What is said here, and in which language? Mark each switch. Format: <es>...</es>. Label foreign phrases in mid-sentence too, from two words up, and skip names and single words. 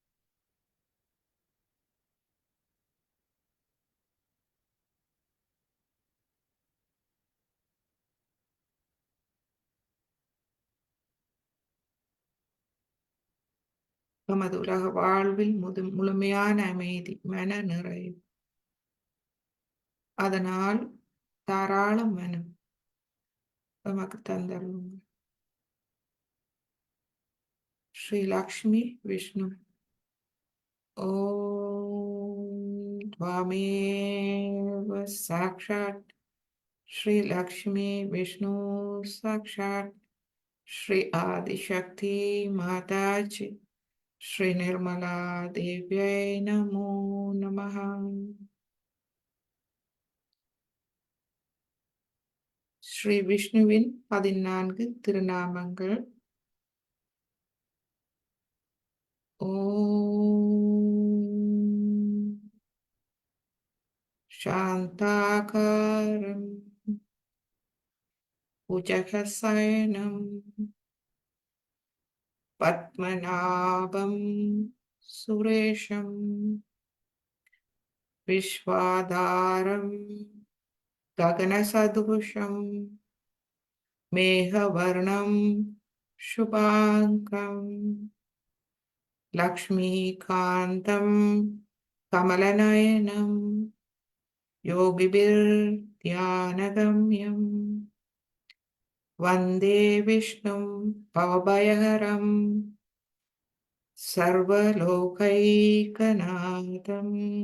<ta>நமது உலக வாழ்வில் முழுமையான அமைதி, மன நிறைவு, அதனால் தாராள மனம், நமக்கு தந்தருளுங்க.</ta> <sa>श्री लक्ष्मी विष्णु ओम् त्वमेव साक्षात् श्री लक्ष्मी विष्णु साक्षात् श्री आदिशक्ति माताजी श्री निर्मला देव्यै नमो नमः.</sa> <ta>ஸ்ரீ விஷ்ணுவின் 14 திருநாமங்கள்.</ta> <sa>ॐ शान्ताकारं भुजगशयनं पद्मनाभं सुरेशं विश्वाधारं गगनसदृशं मेघवर्णं शुभाङ्गं लक्ष्मीकान्तं कमलनयनं योगिभिर्ध्यानगम्यं वन्दे विष्णुं भवभयहरं सर्वलोकैकनाथम्.</sa>